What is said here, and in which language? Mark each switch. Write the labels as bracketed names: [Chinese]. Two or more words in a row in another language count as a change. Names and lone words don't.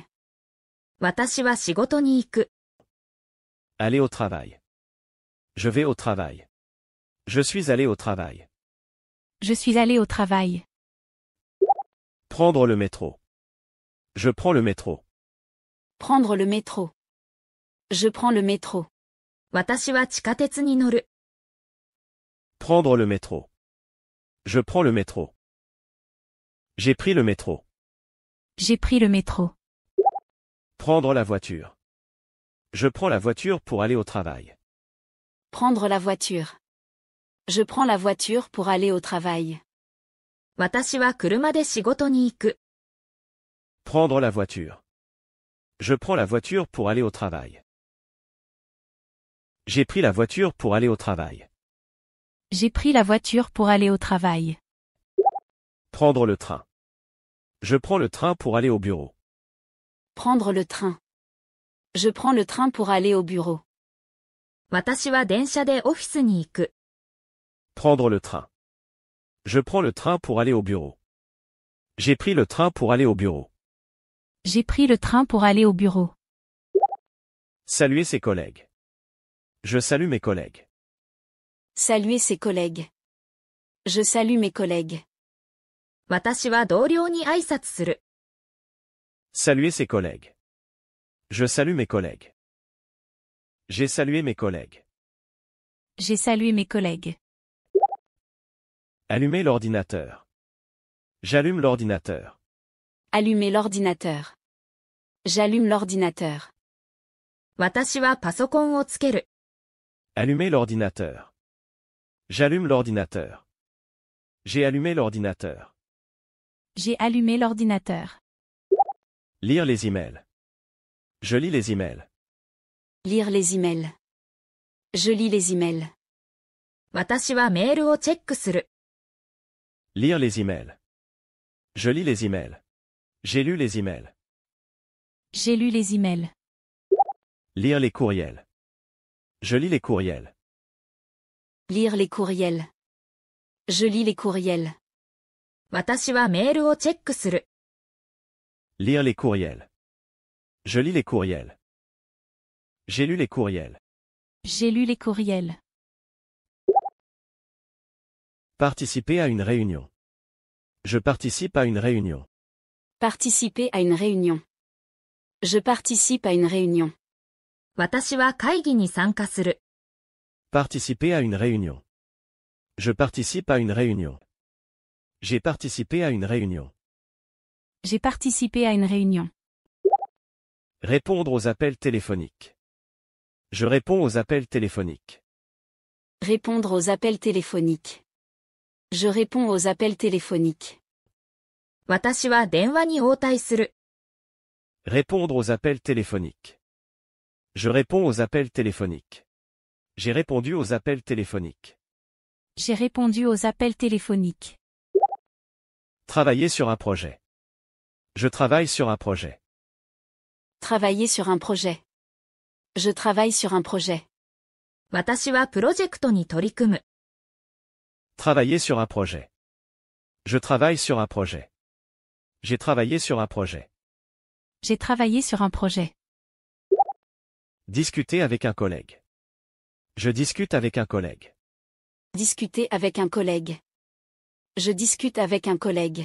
[Japanese] 私は仕事に行く。 [French] Aller au travail. Je vais au travail. Je suis allé au travail. Je suis allé au travail. Prendre le métro. Je prends le métro. Prendre le métro. Je prends le métro. [Japanese] 私は地下鉄に乗る。 [French] Prendre le métro. Je prends le métro. J'ai pris le métro. J'ai pris le métro. Prendre la voiture. Je prends la voiture pour aller au travail. Prendre la voiture. Je prends la voiture pour aller au travail. [Japanese] 私は車で仕事に行く。 [French] Prendre la voiture. Je prends la voiture pour aller au travail. J'ai pris la voiture pour aller au travail. J'ai pris la voiture pour aller au travail. Prendre le train. Je prends le train pour aller au bureau. Prendre le train. Je prends le train pour aller au bureau. [Japanese] 私は電車でオフィスに行く。 [French] Prendre le train. Je prends le train pour aller au bureau. J'ai pris le train pour aller au bureau. J'ai pris le train pour aller au bureau. Saluer ses collègues. Je salue mes collègues. Saluer ses collègues. Je salue mes collègues. [Japanese] 私は同僚に挨拶する。 [French] Saluer ses collègues. Je salue mes collègues. J'ai salué mes collègues. J'ai salué mes collègues. Allumer l'ordinateur. J'allume l'ordinateur. Allumer l'ordinateur. J'allume l'ordinateur. [Japanese] 私はパソコンをつける。 [French] Allumer l'ordinateur. J'allume l'ordinateur. J'ai allumé l'ordinateur. J'ai allumé l'ordinateur. Lire les emails. Je lis les emails. Lire les emails. Je lis les emails. [Japanese] 私はメールをチェックする。 [French] Lire les emails. Je lis les emails. J'ai lu les emails. J'ai lu les emails. Lire les courriels. Je lis les courriels. Lire les courriels. Je lis les courriels. [Japanese] 私はメールをチェックする。 [French] Lire les courriels. Je lis les courriels. J'ai lu les courriels. J'ai lu les courriels. Participer à une réunion. Je participe à une réunion. Participer à une réunion. Je participe à une réunion. [Japanese] 私は会議に参加する。 [French] Participer à une réunion. Je participe à une réunion. J'ai participé à une réunion. J'ai participé à une réunion. Répondre aux appels téléphoniques. Je réponds aux appels téléphoniques. Répondre aux appels téléphoniques. Je réponds aux appels téléphoniques. [Japanese] 私は電話に応対する。 [French] Répondre aux appels téléphoniques. Je réponds aux appels téléphoniques. J'ai répondu aux appels téléphoniques. J'ai répondu aux appels téléphoniques. Travailler sur un projet. Je travaille sur un projet. Travailler sur un projet. Je travaille sur un projet. [Japanese] 私はプロジェクトに取り組む。 [French] Travailler sur un projet. Je travaille sur un projet. J'ai travaillé sur un projet. J'ai travaillé sur un projet. Discuter avec un collègue. Je discute avec un collègue. Discuter avec un collègue. Je discute avec un collègue.